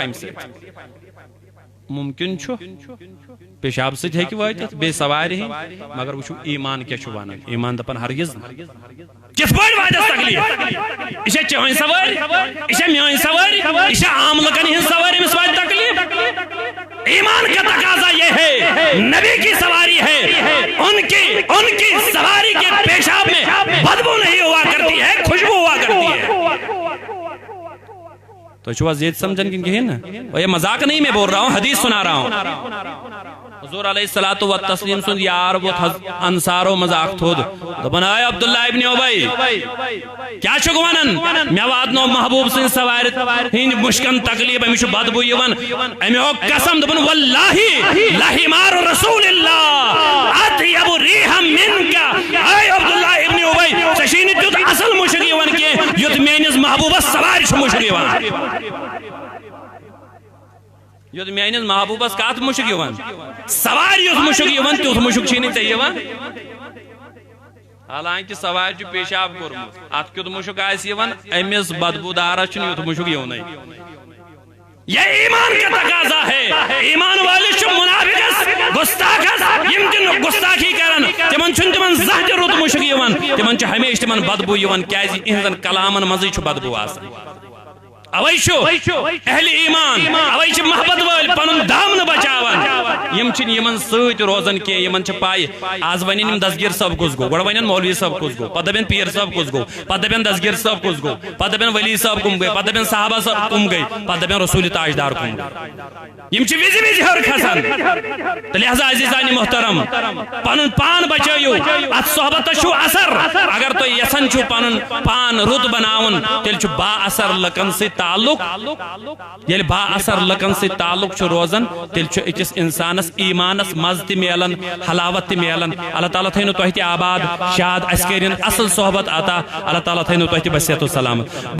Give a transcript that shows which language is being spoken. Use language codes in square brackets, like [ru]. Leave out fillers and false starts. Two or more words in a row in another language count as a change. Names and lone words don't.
[ks] اَمہِ سۭتۍ ممکن چھُ پیشاب سۭتۍ ہیٚکہِ وٲتِتھ بیٚیہِ سوارِ ہِنٛدۍ مگر وٕچھِو ایمان کیٛاہ چھُ ونان ایمان دپان ہرگز کِتھ پٲٹھۍ واتٮ۪س تکلیٖف یہِ چھا چٲنۍ سوٲرۍ یہِ چھا میٲنۍ سوٲرۍ یہِ چھا عام لُکن ہِنٛز سوٲرۍ أمِس واتہِ تکلیٖف [ur] ایمان کا تقاضا یہ ہے نبی کی سواری ہے ان کی سواری کے پیشاب میں بدبو نہیں ہوا کرتی ہے [ks] خوشبو ہوا کرتی ہے تو چھو یہ سمجھن کن کہیں نا یہ مذاق نہیں میں بول رہا ہوں حدیث سنا رہا ہوں حضور [ar] علیہ الصلوۃ والتسلیم [ks] سن یار وہ انصارو مذاق تھود دپن اے عبداللہ ابن ابی کیا چھُکھ ونان مےٚ واتنو محبوب سٕنٛدِ سوارِ ہٕنٛدۍ مُشکن تکلیٖف أمِس چھُ بدبوٗ یِوان أمۍ ہوٚک قسم دوٚپُن [ar] واللہ لحمار رسول اللہ اطیب ریحا منک [ks] اے عبداللہ ابن ابی ژےٚ چھُے نہٕ تیُتھ اصل مُشک یِوان کینٛہہ یُتھ میٲنِس محبوبس سوارِ چھُ مُشک یِوان یوٚت میٲنِس محبوبس کتھ مُشک یِوان سوارِ یُتھ مُشک یِوان تیُتھ مُشک چھُے نہٕ ژےٚ یِوان حالانکہ سوارِ چھُ پیشاب کوٚرمُت اتھ کیُتھ مُشک آسہِ یِوان أمِس بدبوٗ دارس چھُنہٕ یُتھ مُشک یِونٕے [ur] یہ ایمان کا تقاضا ہے [ks] ایمان والے چھُ منافقس گستاخس یم تہِ گستاخی کران تمن چھُنہٕ تمن زانٛہہ تہِ رُت مُشک یِوان تمن چھُ ہمیشہ تمن بدبوٗ یِوان کیازِ یِہنٛزن کلامن منٛزٕے چھُ بدبوٗ آسان اویشو اہل ایمان اویش محبت وال پنن دامن بچاوان یم چھن یمن سۭتۍ روزان کی یمن چھ پاے آز ونن یم دسگیر صاحب کس گو گۄڈٕ ونن مولوی صاحب کس گو پتہٕ دپن پیر صاحب کس گو پتہٕ دپن دسگیر صاحب کس گو پتہٕ دپن ولی صاحب کم گئے پتہٕ دپن صحابہ صاحب کم گئے پتہٕ دپن رسول تاجدار کم گئے یم چھ وز وز ہر کھسان تو لہذا عزیزان محترم پنن پان بچٲیِو ات صحبتس چھُ اثر اگر تُہۍ یژھان چھُو پنن پان رُت بناوُن تیٚلہِ چھُ با اثر لُکن سۭتۍ تعلق یل با اثر لکن سے تعلق چھ روزان تیل چھ اکس انسانس ایمانس مز تہ میلان حلاوت تہ میلان اللہ تعالیٰ تھینو تہ آباد شاد اس کرن اصل صحبت عطا اللہ تعالیٰ تھینو تہ بصیحت و سلامت